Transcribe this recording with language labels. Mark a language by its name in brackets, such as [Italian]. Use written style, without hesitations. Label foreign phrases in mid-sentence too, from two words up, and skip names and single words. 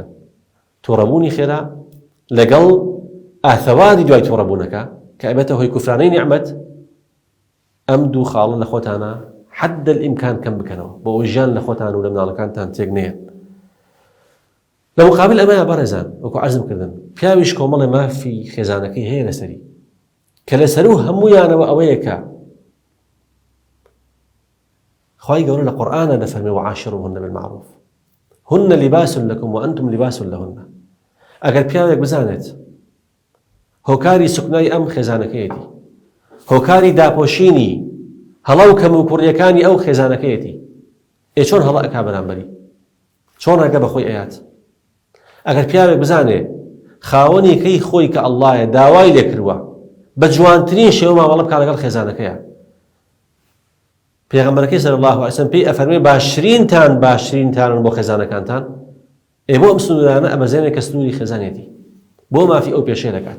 [Central Kurdish] تووڕەبوونی خێرا لەگەڵ ئاثەوادی دوای تووڕەبوونەکە کە ئەبێتە هۆی کوفرانەی نیعمەت، ئەم دوو خاڵە لە خۆتانە [Arabic] حد الئیمکان [Central Kurdish] کەم بکەنەوە بۆ ئەوەی ژیان لە خۆتان و لە مناڵەکانتان تێک نێن. لە مقابل ئەمەیە بەڕێزان وەکو عەرزم کردن پیاویش کۆمەڵێ مافی خێزانەکەی هەیە لەسەری کە لەسەر و هەموویانەوە ئەوەیە کە خوای گەورە لە قورئانە دەفەرمێ [Arabic] وعاشروهن بالمعروف هن لباس لكم وأنتم لباس لهن. [Central Kurdish] ئەگەر پیاوێک بزانێت هۆکاری سوکنای ئەم خێزانەکەیەتی، هۆکاری داپۆشینی هەڵە و کەم و کوڕیەکانی ئەو خێزانەکەیەتی، چۆن هەڵە ئەکا بەرامبەری، چۆن ئەگە بەخۆی ئەیات. ئەگەر پیاوێک بزانێ خاوەنیەکەی خۆی کە ئەڵڵایە داوای لێ کردووە بە جوانترین شێوە مامەڵە بکات لەگەڵ خێزانەکەیە، پێغەمبەرەکەی [Arabic] صلی الله علیه وسلم [Central Kurdish] پێی ئەفەرمێ باشترینتان بۆ خێزانەکانتان بۆ ئەم سنوورانە ئەمەزێنێ کە سنووری خێزانێتی، بۆ مافی ئەو پێشەی دەکات.